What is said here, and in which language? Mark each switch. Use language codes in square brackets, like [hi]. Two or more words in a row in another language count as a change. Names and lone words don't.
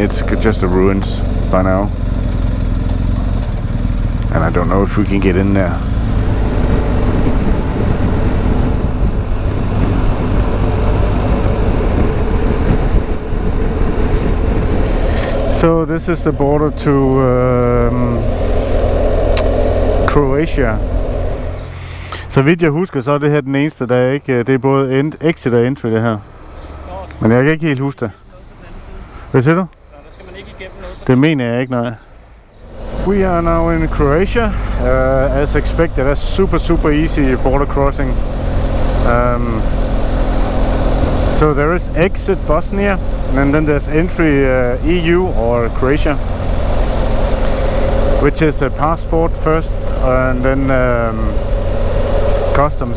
[en] It's just the ruins by now, and I don't know if we can get in there. So this is the border to Croatia. [da] Så vidt jeg husker, så er det her den eneste, der er ikke. Det er både exit og entry, det her. Men jeg kan ikke helt huske det. Hvad siger du? Der skal man ikke igennem noget. Det mener jeg ikke, nej. [en] We are now in Croatia. As expected, a super easy border crossing. So there is exit Bosnia, and then there's entry EU or Croatia, which is a passport first, and then customs.